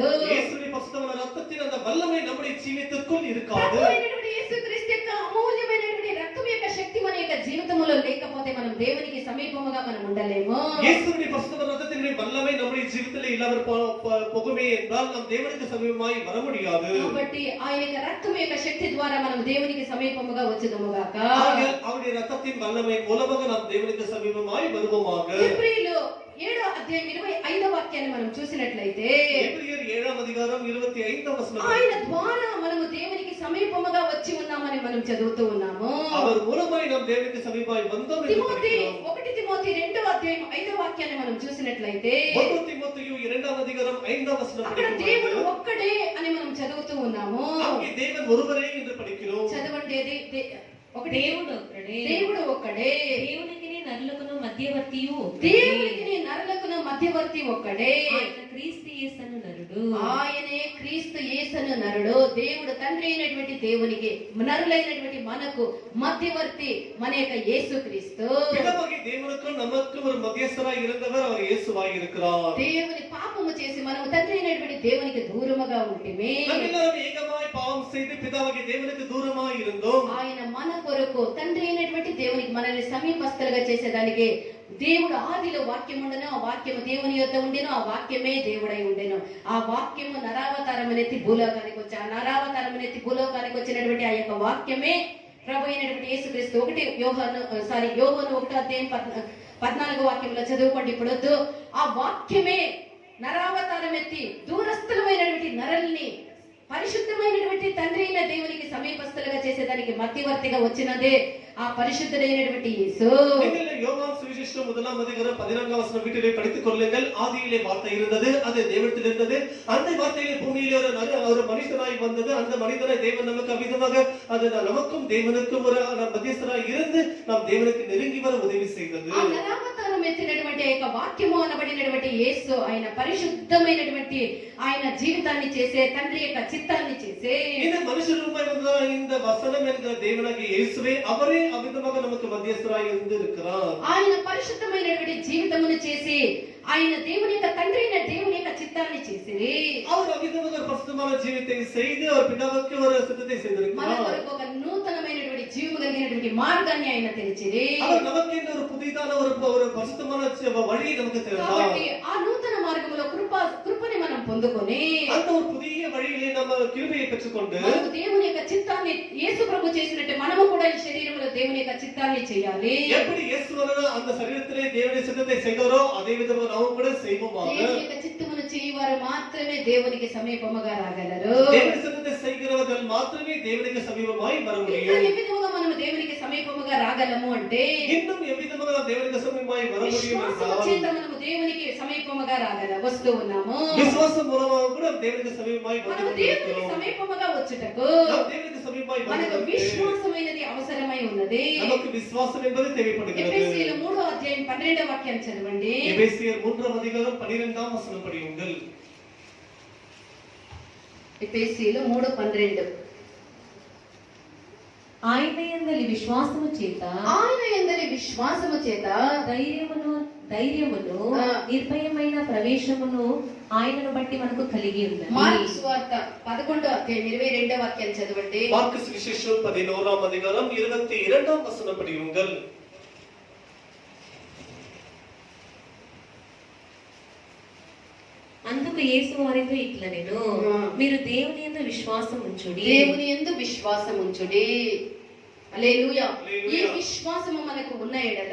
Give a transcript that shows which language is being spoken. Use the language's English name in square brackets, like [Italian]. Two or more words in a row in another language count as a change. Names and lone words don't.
[Tamil] இயேசுவின் பரிசுத்தமான ரத்தத்தின் அந்த வல்லமை நம்முடைய ஜீவிதத்துக்குள் இருக்காது. [Telugu] ప్రభు అయినటువంటి యేసుక్రీస్తు యొక్క అమూల్యమైనటువంటి రక్తము యొక్క శక్తి మన యొక్క జీవితంలో లేకపోతే మనం దేవునికి సమీపముగా మనం ఉండలేము. [Tamil] இயேசுவின் பரிசுத்தமான ரத்தத்தின் வல்லமை நம்முடைய ஜீவிதத்தில் இல்லாமல் போகுமே என்றால் நாம் தேவனுக்கு சமீபமாய் வர முடியாது. [Telugu] కాబట్టి ఆయన యొక్క రక్తము యొక్క శక్తి ద్వారా మనం దేవునికి సమీపముగా వచ్చుదుము గాక. [Tamil] அவருடைய ரத்தத்தின் வல்லமை மூலமாக நாம் தேவனுக்கு சமீபமாய் வருவோமாக. [Telugu] హెబ్రీయులు 7వ అధ్యాయం 25వ వాక్యాన్ని మనం చూసినట్లయితే [Tamil] எபிரியர் 7వ அதிகாரம் 25వ వచనం. [Telugu] ఆయన ద్వారా మనము దేవునికి సమీపముగా వచ్చి ఉన్నామని మనం చదువుతూ ఉన్నాము. [Tamil] அவர் மூலமாய் நாம் தேவனுக்கு சமீபமாய் வந்தோம் என்று [Telugu] తిమోతి [Tamil] படிக்கிறோம். [Telugu] 1 తిమోతి 2వ అధ్యాయం 5వ వాక్యాన్ని మనం చూసినట్లయితే 1 తిమోతియు 2వ அதிகாரம் 5వ వచనం అక్కడ దేవుడు [Tamil] படிக்கிறோம். [Telugu] ఒక్కడే అని మనం చదువుతూ ఉన్నాము. [Tamil] அங்கே தேவன் ஒருவரே என்று படிக்கிறோம். [Telugu] చదవండి ఒకటి దేవుడు ఒక్కడే. దేవుడు ఒక్కడే. దేవునికి నరులకును మధ్యవర్తియు దేవునికి నరులకును మధ్యవర్తి ఒక్కడే. ఆయన క్రీస్తు యేసను నరుడు. ఆయనే క్రీస్తు యేసను నరుడు. దేవుడు తండ్రి అయినటువంటి దేవునికి నరులైనటువంటి మనకు మధ్యవర్తి మన యొక్క యేసుక్రీస్తు. [Tamil] பிதாவாகிய தேவனுக்கும் நமக்கும் ஒரு மத்தியஸ்தராய் இருந்தவர் அவர் இயேசுவாய் இருக்கிறார். [Telugu] దేవుని పాపము చేసి మనము తండ్రి అయినటువంటి దేవునికి దూరముగా ఉంటిమే. [Tamil] நாம் எல்லாரும் ஏகமாய் பாவம் செய்து பிதாவாகிய தேவனுக்கு தூரமாய் இருந்தோம். [Telugu] ఆయన మన కొరకు తండ్రి అయినటువంటి దేవునికి మనల్ని సమీపస్తులుగా చేసేదానికి దేవుడు ఆదిలో వాక్యం ఉండెను, ఆ వాక్యము దేవుని యొద్ద ఉండెను, ఆ వాక్యమే దేవుడై ఉండెను. ఆ వాక్యము నరావతారమునెత్తి భూలోకానికి వచ్చి ఆ నరావతారమునెత్తి భూలోకానికి వచ్చినటువంటి ఆ యొక్క వాక్యమే ప్రభు అయినటువంటి యేసుక్రీస్తు. యోహాను 1వ అధ్యాయం 14వ వాక్యంలో చదువుకోండి. ఇప్పుడు వద్దు. ఆ వాక్యమే నరావతారం ఎత్తి దూరస్థులమైనటువంటి నరల్ని పరిశుద్ధమైనటువంటి తండ్రి అయిన దేవునికి సమీపస్తులుగా చేసేదానికి మధ్యవర్తిగా వచ్చినదే ఆ పరిశుద్ధుడైనటువంటి యేసు. [Tamil] நீங்கள் யோவான் சுவிசேஷம் 1ஆம் அதிகாரம் 14ஆம் வசனம் வீட்டிலே படித்துக் கொள்ளுங்கள். ஆதியிலே வார்த்தை இருந்தது, அது தேவனிடத்தில் இருந்தது, அந்த வார்த்தையிலே பூமியிலே ஒரு மனிதனாய் வந்தது, அந்த மனிதனாய் தேவன் நமக்கு அவிதமாக அது நமக்கும் தேவனுக்கும் ஒரு மத்தியஸ்தராய் இருந்து நாம் தேவனுக்கு நெருங்கி வர உதவி செய்தது. [Telugu] ఆ నరావతారం ఎత్తినటువంటి యొక్క వాక్యము అనబడినటువంటి యేసు ఆయన పరిశుద్ధమైనటువంటి ఆయన జీవితాన్ని చేసే తండ్రి యొక్క చిత్తాన్ని చేసే [Tamil] இந்த மனுஷ ரூபாய் வந்த இந்த வசனம் என்கிற தேவனாகிய இயேசுவே அவரே அவிதமாக நமக்கு மத்தியஸ்தராய் இருந்து இருக்கிறார். [Telugu] ఆయన పరిశుద్ధమైనటువంటి జీవితమును చేసి ఆయన దేవుని యొక్క తండ్రి అయిన దేవుని యొక్క చిత్తాన్ని చేసి [Tamil] அவர் அவிதமாக பரிசுத்தமான ஜீவித்தை செய்து அவர் பிதாவுக்கு ஒரு சித்தத்தை [Telugu] మన [Tamil] செய்திருக்கிறார். [Telugu] కొరకు ఒక నూతనమైనటువంటి జీవము కలిగినటువంటి మార్గాన్ని ఆయన తెరిచిరి. [Tamil] அவர் நமக்கு இந்த ஒரு புதிதான ஒரு பரிசுத்தமான வழியை நமக்கு திறந்தார். [Telugu] కాబట్టి ఆ నూతన మార్గములో కృపని మనం పొందుకొని [Tamil] அந்த ஒரு புதிய வழியிலே நம்ம கிருபையை பெற்றுக்கொண்டு [Telugu] మనకు దేవుని యొక్క చిత్తాన్ని యేసు ప్రభు చేసినట్టు మనము కూడా ఈ శరీరంలో దేవుని యొక్క చిత్తాన్ని చేయాలి. [Tamil] எப்படி இயேசுவன அந்த சரீரத்திலே தேவனுடைய சித்தத்தை செய்தாரோ அதே விதமாக நாம் கூட செய்வோமாக. [Telugu] దేవుని యొక్క చిత్తమును చేయవారు మాత్రమే దేవునికి సమీపముగా రాగలరు. [Tamil] தேவனுடைய சித்தத்தை செய்கிறவர்கள் மாத்திரமே தேவனுக்கு சமீபமாய் வர [Telugu] ఇంకా [Tamil] முடியும். [Telugu] ఏ విధముగా మనం దేవునికి సమీపముగా రాగలము అంటే [Tamil] இன்னும் எவ்விதமாக நாம் தேவனுக்கு சமீபமாய் வர முடியும் [Telugu] విశ్వాసము [Tamil] என்றால் [Telugu] చేత మనము దేవునికి సమీపముగా వస్తూ ఉన్నాము. [Tamil] விசுவாசம் மூலமாக கூட நாம் தேவனுக்கு சமீபமாய் வந்து [Telugu] మనము దేవునికి [Tamil] கொண்டிருக்கிறோம். [Telugu] సమీపముగా వచ్చుటకు [Tamil] நாம் தேவனுக்கு சமீபமாய் [Telugu] మనకు [Tamil] வருவதற்கு [Telugu] విశ్వాసమైనది అవసరమై ఉన్నది. [Tamil] நமக்கு விசுவாசம் என்பது தேவைப்படுகிறது. [Telugu] ఎఫెసీయుల 3వ అధ్యాయం 12వ వాక్యాన్ని చదవండి. [Tamil] எபேசியர் 3ஆம் அதிகாரம் 12ஆம் வசனம் படியுங்கள். [Telugu] ఎఫెసీయులు 3:12 ఆయన యందలి విశ్వాసము చేత ఆయన యందలి విశ్వాసము చేత ధైర్యమును ఆ. నిర్భయమైన ప్రవేశమును ఆయనను బట్టి మనకు కలిగి ఉన్నది. మార్కు సువార్త 11వ అధ్యాయం 22వ వాక్యాన్ని చదవండి. மார்க்கு சுவிசேஷம் 11ஆம் அதிகாரம் 22ஆம் வசனம் படியுங்கள். అందుకు యేసు వారితో ఇట్లనెను, మీరు దేవుని యందు విశ్వాసం ఉంచుడి. దేవుని యందు విశ్వాసం ఉంచుడి. హల్లెలూయా. ఈ హల్లెలూయా. విశ్వాసము మనకు ఉన్న ఎడల